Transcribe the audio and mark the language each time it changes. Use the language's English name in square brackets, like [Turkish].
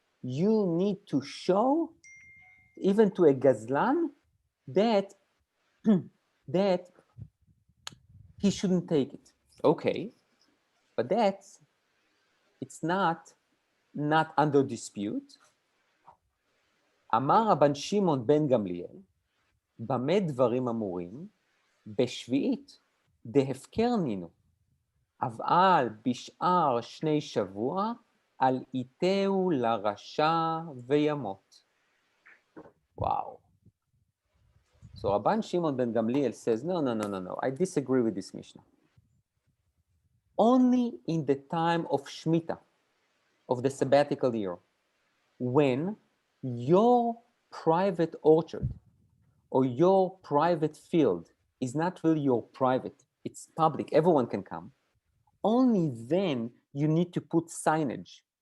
[English] You need to show, even to a gazlan, that, that he shouldn't take it. Okay. But it's not under dispute. [Hebrew] אמר רבן שמעון בן גמליאל, במה דברים אמורים? בשביעית דהפקר נינו, אבל בשאר שני שבוע, אל ייתהו לרשע וימות. [English] Wow. So Rabban Shimon ben Gamliel says, no, I disagree with this Mishnah. Only in the time of Shemitah, of the sabbatical year, when your private orchard or your private field is not really your private, it's public, everyone can come, only then you need to put signage.